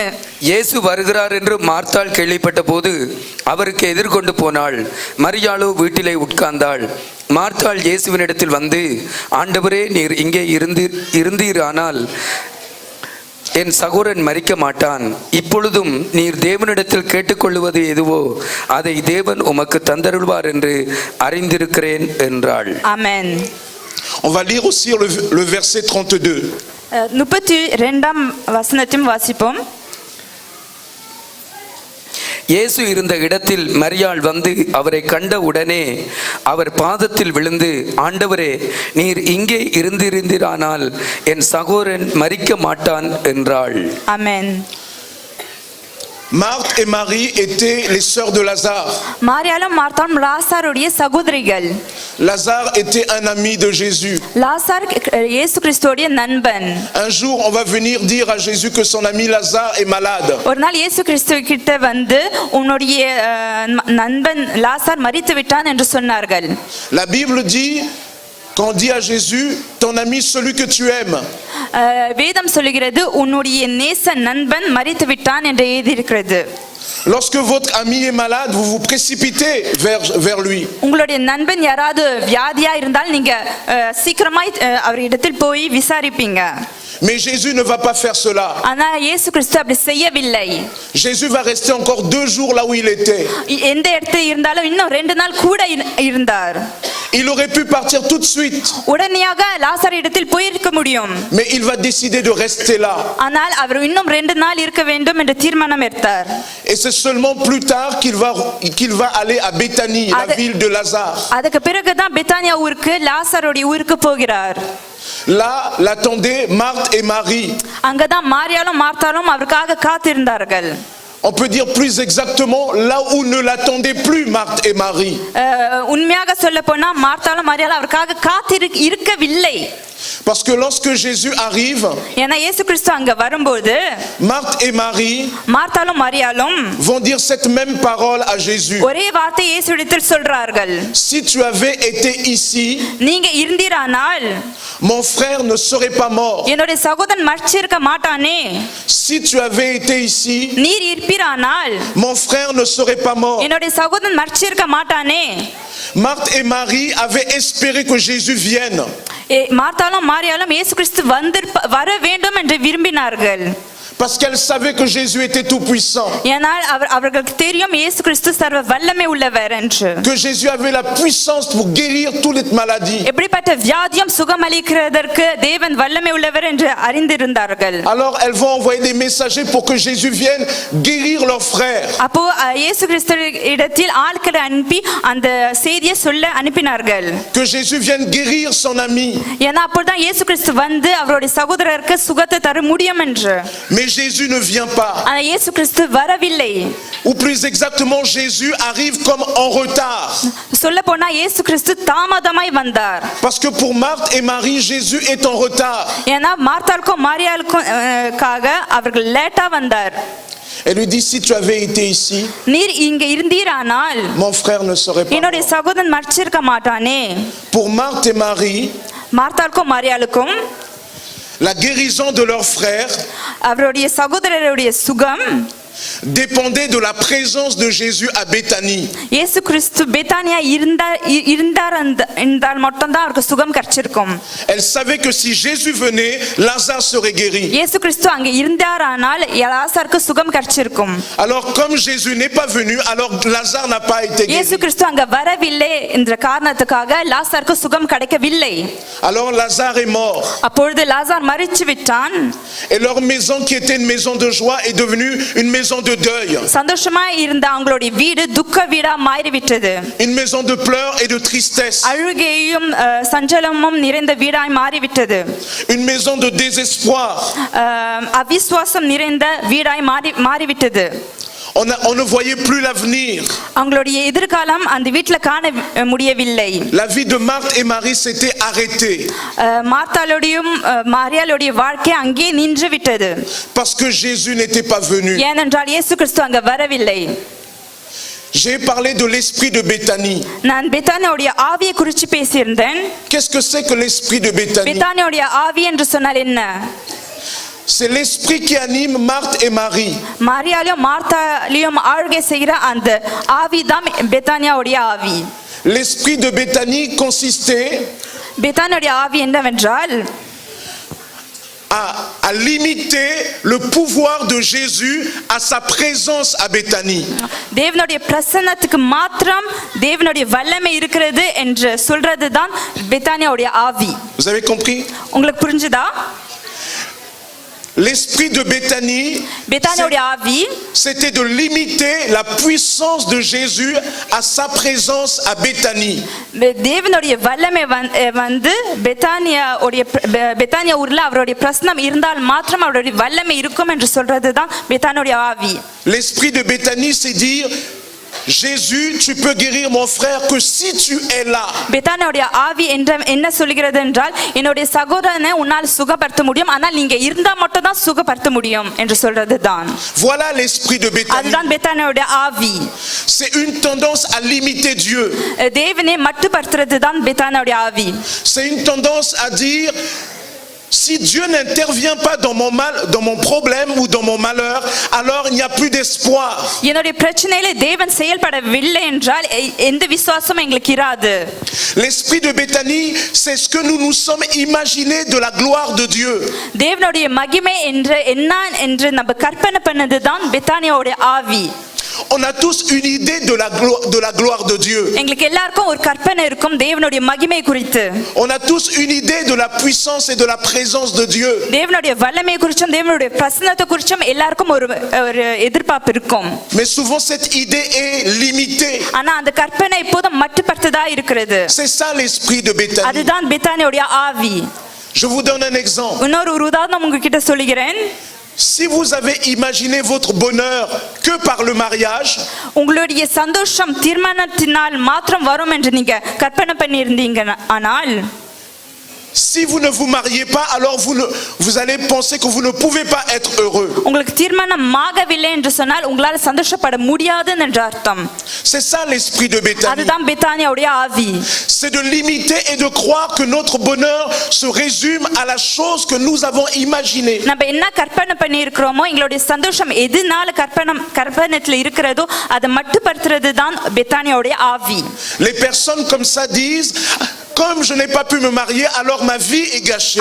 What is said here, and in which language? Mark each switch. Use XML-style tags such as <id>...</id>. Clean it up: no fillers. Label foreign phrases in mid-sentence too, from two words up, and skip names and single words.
<ta>இயேசு வருகிறார் என்று மார்த்தாள் கேள்விப்பட்ட போது அவருக்கு எதிர்கொண்டு போனாள். மரியாளோ வீட்டிலே உட்கார்ந்தாள். மார்த்தாள் இயேசுவினிடத்தில் வந்து, ஆண்டவரே, நீர் இங்கே இருந்தீரானால் என் சகோதரன் மரிக்க மாட்டான். இப்பொழுதும் நீர் தேவனிடத்தில் கேட்டுக்கொள்வது எதுவோ அதை தேவன் உமக்கு தந்தருள்வார் என்று அறிந்திருக்கிறேன் என்றாள். ஆமென்.</ta> <fr>On va lire aussi le verset 32.</fr> <ta>32ஆம் வசனத்தையும் வாசிப்போம். இயேசு இருந்த இடத்தில் மரியாள் வந்து அவரை கண்ட உடனே அவர் பாதத்தில் விழுந்து, ஆண்டவரே, நீர் இங்கே இருந்திருந்தீரானால் என் சகோதரன் மரிக்க மாட்டான் என்றாள். ஆமென்.</ta> <fr>Marthe et Marie étaient les sœurs de Lazare.</fr> <ta>மரியாளும் மார்த்தாளும் லாசருடைய சகோதரிகள்.</ta> <fr>Lazare était un ami de Jésus.</fr> <ta>லாசர் இயேசு கிறிஸ்துவுடைய நண்பன்.</ta> <fr>Un jour, on va venir dire à Jésus que son ami Lazare est malade.</fr> <ta>ஒரு நாள் இயேசு கிறிஸ்து கிட்ட வந்து உன்னுடைய நண்பன் லாசர் மரித்து விட்டான் என்று சொன்னார்கள்.</ta> <fr>La Bible dit, quand on dit à Jésus, ton ami, celui que tu aimes.</fr> <ta>வேதம் சொல்லுகிறது உன்னுடைய நேச நண்பன் மரித்து விட்டான் என்று எழுதியிருக்கிறது.</ta> <fr>Lorsque votre ami est malade, vous vous précipitez vers lui.</fr> <ta>உங்களுடைய நண்பன் யாராவது வியாதியா இருந்தால் நீங்க சீக்கிரமாய் அவரிடத்தில் போய் விசாரிப்பீங்க.</ta> <fr>Mais Jésus ne va pas faire cela.</fr> <ta>ஆனா இயேசு கிறிஸ்து அப்படி செய்யவில்லை.</ta> <fr>Jésus va rester encore 2 jours là où il était.</fr> <ta>எந்த இடத்துல இருந்தாலும் இன்னும் 2 நாள் கூட இருந்தார்.</ta> <fr>Il aurait pu partir tout de suite.</fr> <ta>உடனடியாக லாசர் இடத்தில் போயிருக்க முடியும்.</ta> <fr>Mais il va décider de rester là.</fr> <ta>ஆனால் அவர் இன்னும் 2 நாள் இருக்க வேண்டும் என்று தீர்மானம் எடுத்தார்.</ta> <fr>Et c'est seulement plus tard qu'il va aller à Béthanie, la ville de Lazare.</fr> <ta>அதுக்கு பிறகு தான் பெத்தானியா ஊருக்கு லாசருடைய ஊருக்கு போகிறார்.</ta> <fr>Là l'attendaient Marthe et Marie.</fr> <ta>அங்கதான் மரியாளும் மார்த்தாளும் அவருக்காக காத்திருந்தார்கள்.</ta> <fr>On peut dire plus exactement là où ne l'attendaient plus Marthe et Marie.</fr> <ta>உண்மையாக சொல்ல போனா மார்த்தாளும் மரியாளும் அவருக்காக இருக்கவில்லை.</ta> <fr>Parce que lorsque Jésus arrive,</fr> <ta>ஏன்னா இயேசு கிறிஸ்து அங்க வரும்போது</ta> <fr>Marthe et Marie</fr> <ta>மார்த்தாலும் மரியாளும்</ta> <fr>vont dire cette même parole à Jésus.</fr> <ta>ஒரே வார்த்தை இயேசுவிடத்தில் சொல்றார்கள்.</ta> <fr>Si tu avais été ici,</fr> <ta>நீங்க இருந்தீரானால்</ta> <fr>mon frère ne serait pas mort.</fr> <ta>என்னுடைய சகோதரன் மரிச்சிருக்க மாட்டானே.</ta> <fr>Si tu avais été ici,</fr> <ta>நீர் இருப்பீரானால்</ta> <fr>mon frère ne serait pas mort.</fr> <ta>என்னுடைய சகோதரன் மரிச்சிருக்க மாட்டானே.</ta> <fr>Marthe et Marie avaient espéré que Jésus vienne.</fr> <ta>மார்த்தாலும் மரியாளும் இயேசு கிறிஸ்து வர வேண்டும் என்று விரும்பினார்கள்.</ta> <fr>Parce qu'elles savaient que Jésus était tout puissant.</fr> <ta>ஏனால் அவர்களுக்கு தெரியும் இயேசு கிறிஸ்து சர்வ வல்லமை உள்ளவர் என்று.</ta> <fr>Que Jésus avait la puissance pour guérir toutes les maladies.</fr> <ta>எப்படிப்பட்ட வியாதியும் சுகமளிக்கிறதற்கு தேவன் வல்லமை உள்ளவர் என்று அறிந்திருந்தார்கள்.</ta> <fr>Alors elles vont envoyer des messagers pour que Jésus vienne guérir leurs frères.</fr> <ta>அப்போ இயேசு கிறிஸ்து இடத்தில் ஆட்களை அனுப்பி அந்த செய்தியை சொல்ல அனுப்பினார்கள்.</ta> <fr>Que Jésus vienne guérir son ami.</fr> <ta>ஏன்னா அப்பொழுதுதான் இயேசு கிறிஸ்து வந்து அவருடைய சகோதரருக்கு சுகத்தை தர முடியும் என்று.</ta> <fr>Mais Jésus ne vient pas.</fr> <ta>ஆனா இயேசு கிறிஸ்து வரவில்லை.</ta> <fr>Ou plus exactement, Jésus arrive comme en retard.</fr> <ta>சொல்ல போனா இயேசு கிறிஸ்து தாமதமாய் வந்தார்.</ta> <fr>Parce que pour Marthe et Marie, Jésus est en retard.</fr> <ta>ஏன்னா மார்த்தாளுக்கும் மரியாளுக்கும் அவர்கள் லேட்டா வந்தார்.</ta> <fr>Elle lui dit, si tu avais été ici,</fr> <ta>நீர் இங்க இருந்தீரானால்</ta> <fr>mon frère ne serait pas</fr> <ta>என்னுடைய</ta> <fr>mort.</fr> <ta>சகோதரன் மரிச்சிருக்க மாட்டானே.</ta> <fr>Pour Marthe et Marie,</fr> <ta>மார்த்தாளுக்கும் மரியாளுக்கும்</ta> <fr>la guérison de leur frère</fr> <ta>அவருடைய சகோதரருடைய சுகம்</ta> <fr>dépendait de la présence de Jésus à Béthanie.</fr> <ta>இயேசு கிறிஸ்து பெத்தானியா இருந்தால் மட்டும்தான் அவருக்கு சுகம் கிடைச்சிருக்கும்.</ta> <fr>Elle savait que si Jésus venait, Lazare serait guéri.</fr> <ta>இயேசு கிறிஸ்து அங்க இருந்தாரானால் லாசருக்கு சுகம் கிடைச்சிருக்கும்.</ta> <fr>Alors comme Jésus n'est pas venu, alors Lazare n'a pas été</fr> <ta>இயேசு</ta> <fr>guéri.</fr> <ta>கிறிஸ்து அங்க வரவில்லை என்ற காரணத்துக்காக லாசருக்கு சுகம் கிடைக்கவில்லை.</ta> <fr>Alors Lazare est mort.</fr> <ta>அப்பொழுது லாசார் மரிச்சு விட்டான்.</ta> <fr>Et leur maison qui était une maison de joie est devenue une maison de deuil.</fr> <ta>சந்தோஷமா இருந்த அவங்களுடைய வீடு துக்க வீடா மாறிவிட்டது.</ta> <fr>Une maison de pleurs et de tristesse.</fr> <ta>அழுகையும் சஞ்சலமும் நிறைந்த வீடாய் மாறிவிட்டது.</ta> <fr>Une maison de désespoir.</fr> <ta>அவிசுவாசம் நிறைந்த வீடாய் மாறிவிட்டது.</ta> <fr>On ne voyait plus l'avenir.</fr> <ta>அவங்களுடைய எதிர்காலம் அந்த வீட்டில் காண முடியவில்லை.</ta> <fr>La vie de Marthe et Marie s'était arrêtée.</fr> <ta>மார்த்தாளுடையும் மரியாளுடைய வாழ்க்கை அங்கே நின்று விட்டது.</ta> <fr>Parce que Jésus n'était pas venu.</fr> <ta>ஏனென்றால் இயேசு கிறிஸ்து அங்க வரவில்லை.</ta> <fr>J'ai parlé de l'esprit de Béthanie.</fr> <ta>நான் பெத்தானியாவுடைய ஆவியை குறித்து பேசியிருந்தேன்.</ta> <fr>Qu'est-ce que c'est que l'esprit de Béthanie?</fr> <ta>பெத்தானியாவுடைய ஆவி என்று சொன்னால் என்ன?</ta> <fr>C'est l'esprit qui anime Marthe et Marie.</fr> <ta>மரியாளையும் மார்த்தாளையும் ஆளுகை செய்கிற அந்த ஆவி தான் பெத்தானியாவுடைய ஆவி.</ta> <fr>L'esprit de Béthanie consistait</fr> <ta>பெத்தானியாவுடைய ஆவி என்னவென்றால்</ta> <fr>à limiter le pouvoir de Jésus à sa présence à Béthanie.</fr> <ta>தேவனுடைய பிரசன்னத்துக்கு மாத்திரம் தேவனுடைய வல்லமை இருக்கிறது என்று சொல்றதுதான் பெத்தானியாவுடைய ஆவி.</ta> <fr>Vous avez compris?</fr> <ta>உங்களுக்கு புரிஞ்சுதா?</ta> <fr>L'esprit de Béthanie,</fr> <ta>பெத்தானியாவுடைய ஆவி</ta> <fr>c'était de limiter la puissance de Jésus à sa présence à Béthanie.</fr> <ta>தேவனுடைய வல்லமை வந்து பெத்தானியா ஊர்ல அவருடைய பிரசன்னம் இருந்தால் மாத்திரம் அவருடைய வல்லமை இருக்கும் என்று சொல்றதுதான் பெத்தானியாவுடைய ஆவி.</ta> <fr>L'esprit de Béthanie, c'est dire Jésus, tu peux guérir mon frère que si tu es là.</fr> <ta>பெத்தானியாவுடைய ஆவி என்ன சொல்கிறது என்றால் என்னுடைய சகோதரனை உன்னால் சுகப்படுத்த முடியும், ஆனால் நீங்க இருந்தா மட்டும் தான் சுகப்படுத்த முடியும் என்று சொல்றதுதான்.</ta> <fr>Voilà l'esprit de Béthanie.</fr> <ta>அதுதான் பெத்தானியாவுடைய ஆவி.</ta> <fr>C'est une tendance à limiter Dieu.</fr> <ta>தேவனை மட்டுப்படுத்துறதுதான் பெத்தானியாவுடைய ஆவி.</ta> <fr>C'est une tendance à dire si Dieu n'intervient pas dans mon mal, dans mon problème ou dans mon malheur, alors il n'y a plus d'espoir.</fr> <ta>என்னுடைய பிரச்சனையில தேவன் செயல்படவில்லை என்றால் எந்த விசுவாசமும் எங்களுக்கு இராது.</ta> <fr>L'esprit de Béthanie, c'est ce que nous nous sommes imaginés de la gloire de Dieu.</fr> <ta>தேவனுடைய மகிமை என்று நம்ம கற்பனை பண்ணதுதான் பெத்தானியாவுடைய ஆவி.</ta> <fr>On a tous une idée de la gloire de Dieu.</fr> <ta>எங்களுக்கு எல்லாருக்கும் ஒரு கற்பனை இருக்கும் தேவனுடைய மகிமை குறித்து.</ta> <fr>On a tous une idée de la puissance et de la présence de Dieu.</fr> <ta>தேவனுடைய வல்லமை குறித்தும் தேவனுடைய பிரசன்னத்தை குறித்தும் எல்லாருக்கும் ஒரு எதிர்பார்ப்பு இருக்கும்.</ta> <fr>Mais souvent cette idée est limitée.</fr> <ta>ஆனா அந்த கற்பனை இப்போதும் மட்டுப்படுத்ததா இருக்கிறது.</ta> <fr>C'est ça l'esprit de Béthanie.</fr> <ta>அதுதான் பெத்தானியாவுடைய ஆவி.</ta> <fr>Je vous donne un exemple.</fr> <ta>இன்னொரு உதாரணம் உங்ககிட்ட சொல்லுகிறேன்.</ta> <fr>Si vous avez imaginé votre bonheur que par le mariage,</fr> <ta>உங்களுடைய சந்தோஷம் திருமணத்தினால் மாத்திரம் வரும் என்று நீங்க கற்பனை பண்ணி இருந்தீங்க, ஆனால்</ta> <fr>Si vous ne vous mariez pas, alors vous allez penser que vous ne pouvez pas être heureux.</fr> <ta>உங்களுக்கு தீர்மானமாகவில்லை என்று சொன்னால் உங்களால் சந்தோஷப்பட முடியாது என்ற அர்த்தம்.</ta> <fr>C'est ça l'esprit de Béthanie.</fr> <ta>அதுதான் பெத்தானியாவுடைய ஆவி.</ta> <fr>C'est de limiter et de croire que notre bonheur se résume à la chose que nous avons imaginée.</fr> <ta>நம்ம என்ன கற்பனை பண்ணி இருக்கிறோமோ எங்களுடைய சந்தோஷம் எதுனால கற்பனையில் இருக்கிறதோ அதை மட்டுப்படுத்துறது தான் பெத்தானியாவுடைய ஆவி.</ta> <fr>Les personnes comme ça disent, comme je n'ai pas pu me marier, alors ma vie est gâchée.</fr>